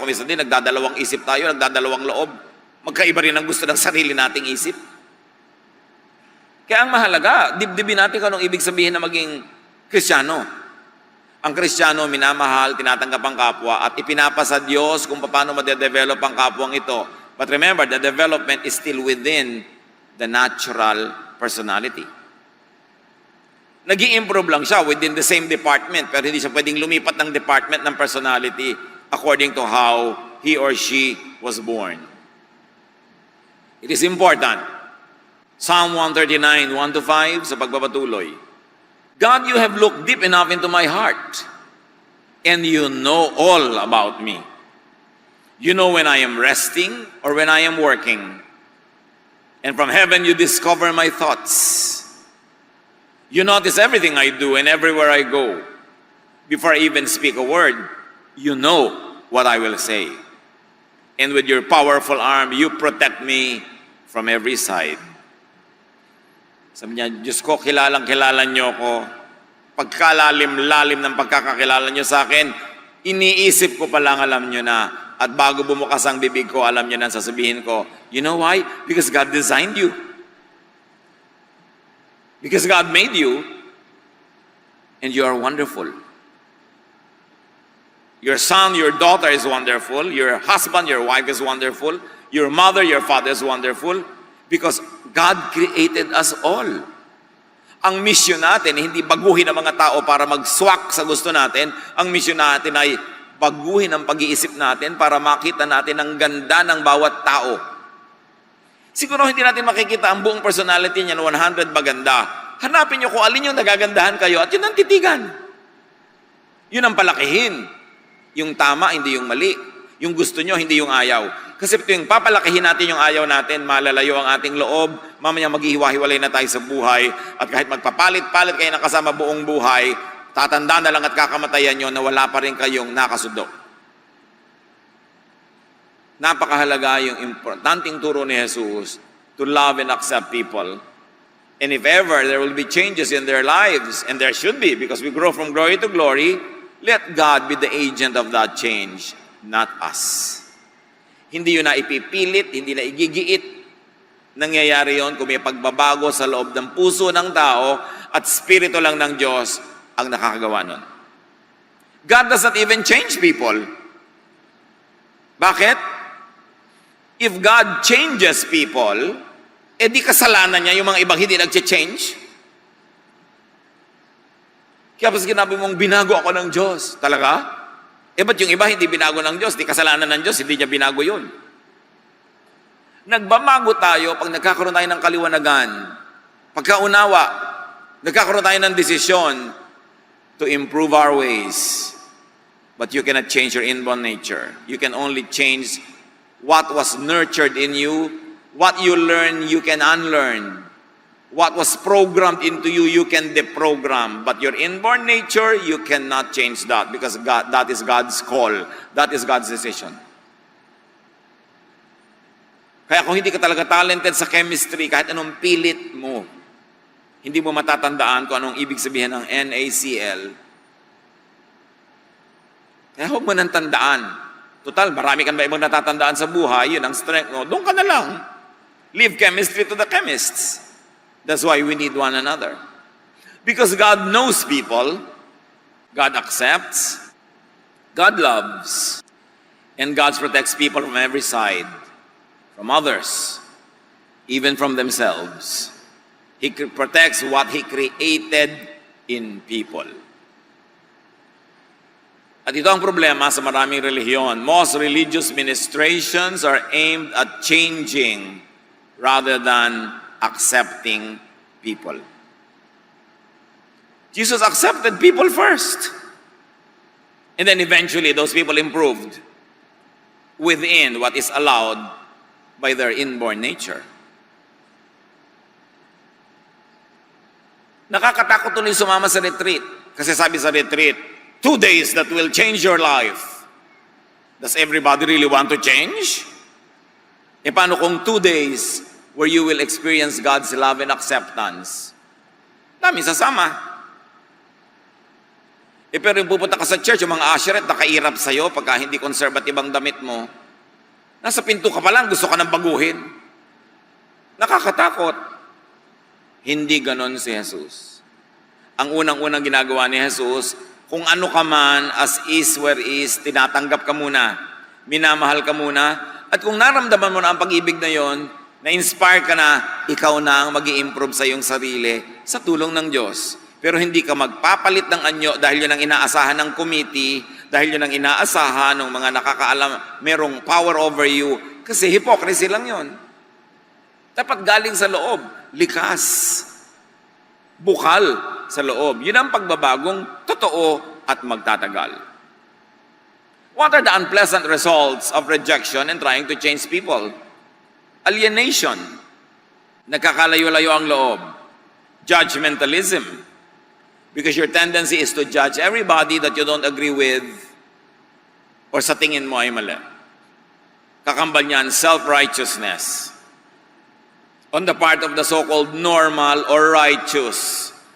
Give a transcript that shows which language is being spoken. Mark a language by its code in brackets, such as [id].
[tl] Kung minsan din, nagdadalawang isip tayo, nagdadalawang loob. Magkaiba rin ang gusto ng sarili nating isip. Kaya ang mahalaga, dibdibin natin kung anong ibig sabihin na maging Kristiyano. Ang Kristiyano, minamahal, tinatanggap ang kapwa, at ipinapasa Diyos kung paano ma-develop ang kapwang ito. [en] But remember, the development is still within the natural personality. [tl] Nag-i-improve lang siya [en] within the same department, [tl] pero hindi siya pwedeng lumipat ng [en] department ng personality according to how he or she was born. It is important. Psalm 139, 1-5, [tl] sa pagpapatuloy. [en] God, you have looked deep enough into my heart, and you know all about me. You know when I am resting or when I am working. And from heaven you discover my thoughts. You notice everything I do and everywhere I go. Before I even speak a word, you know what I will say. And with your powerful arm, you protect me from every side. [tl] Sabi niya, Diyos ko, kilala niyo ko. Pagkalalim-lalim ng pagkakakilala niyo sa akin, iniisip ko pa lang alam niyo na. At bago bumukas ang bibig ko, alam niyo na sasabihin ko. [en] You know why? Because God designed you. Because God made you. And you are wonderful. Your son, your daughter is wonderful. Your husband, your wife is wonderful. Your mother, your father is wonderful. Because God created us all. [tl] Ang mission natin, hindi baguhin ang mga tao para mag-swak sa gusto natin. Ang mission natin ay baguhin ang pag-iisip natin para makita natin ang ganda ng bawat tao. Siguro hindi natin makikita ang buong personality niya na 100 maganda. Hanapin niyo kung alin yung nagagandahan kayo at yun ang titigan. Yun ang palakihin. Yung tama, hindi yung mali. Yung gusto nyo, hindi yung ayaw. Kasi tuwing papalakihin natin yung ayaw natin, malalayo ang ating loob, mamaya maghihiwa-hiwalay na tayo sa buhay, at kahit magpapalit-palit kayo ng kasama buong buhay, tatanda na lang at kakamatayan nyo na wala pa rin kayong nakasundo. Napakahalaga yung importanteng turo ni Jesus [en] to love and accept people. And if ever there will be changes in their lives, and there should be, because we grow from glory to glory, let God be the agent of that change, not us. [tl] Hindi yun na ipipilit, hindi na igigiit. Nangyayari yun kung may pagbabago sa loob ng puso ng tao at spirito lang ng Diyos ang nakakagawa nun. [en] God does not even change people. [tl] Bakit? [en] If God changes people, [tl] di kasalanan niya yung mga ibang hindi nag-change. Kaya pas sinabi mong binago ako ng Diyos. Talaga? Ba't yung iba hindi binago ng Diyos? Di kasalanan ng Diyos, hindi niya binago yun. Nagbabago tayo pag nagkakaroon tayo ng kaliwanagan. Pagkaunawa, nagkakaroon tayo ng desisyon [en] to improve our ways. But you cannot change your inborn nature. You can only change what was nurtured in you. What you learn, you can unlearn. What was programmed into you, you can deprogram. But your inborn nature, you cannot change that because God, that is God's call. That is God's decision. [tl] Kaya kung hindi ka talaga talented sa chemistry, kahit anong pilit mo, hindi mo matatandaan kung anong ibig sabihin ng NaCl. Kaya huwag mo nang tandaan. Total, marami ka ba ibang natatandaan sa buhay, yun ang strength mo. Doon ka na lang. [en] Leave chemistry to the chemists. That's why we need one another. Because God knows people, God accepts, God loves, and God protects people from every side, from others, even from themselves. He protects what He created in people. [tl] At ito ang problema sa maraming relihiyon. [en] Most religious ministrations are aimed at changing rather than accepting people. Jesus accepted people first. And then eventually those people improved within what is allowed by their inborn nature. [tl] Nakakatakot tuloy sumama sa retreat. Kasi sabi sa retreat, [en] 2 days that will change your life. Does everybody really want to change? [tl] Paano kung [en] 2 days where you will experience God's love and acceptance? [tl] Dami sasama. Pero yung pupunta ka sa church, yung mga usherette nakairap sa'yo pagka hindi conservative ang damit mo. Nasa pinto ka pa lang, gusto ka nang baguhin. Nakakatakot. Hindi ganon si Jesus. Ang unang-unang ginagawa ni Jesus, kung ano ka man, [en] as is where is, [tl] tinatanggap ka muna, minamahal ka muna, at kung naramdaman mo na ang pag-ibig na yon, na-inspire ka na, ikaw na ang mag-i-improve sa iyong sarili sa tulong ng Diyos. Pero hindi ka magpapalit ng anyo dahil yun ang inaasahan ng committee, dahil yun ang inaasahan ng mga nakakaalam, merong [en] power over you. [tl] Kasi hypocrisy lang yun. Dapat galing sa loob, likas, bukal sa loob. Yun ang pagbabagong totoo at magtatagal. [en] What are the unpleasant results of rejection and trying to change people? [tl] Alienation, nagkakalayo-layo ang loob. [en] Judgmentalism, because your tendency is to judge everybody that you don't agree with or [tl] sa tingin mo ay mali. Kakambal niyan, [en] self-righteousness on the part of the so-called normal or righteous.